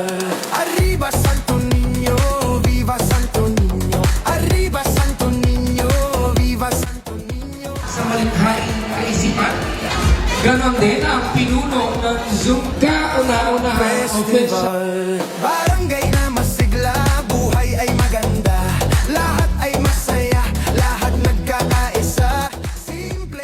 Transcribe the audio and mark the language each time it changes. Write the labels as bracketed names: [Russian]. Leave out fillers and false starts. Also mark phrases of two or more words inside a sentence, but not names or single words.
[Spanish] Arriba Santo Niño, viva Santo Niño. Arriba Santo Niño, viva Santo Niño. [Filipino] Sa malikhaing kaisipan, ganon din ang pinuno ng Zumka una-unahang official. Barangay na masigla, buhay ay maganda. Lahat ay masaya, lahat nagkakaisa. Simple.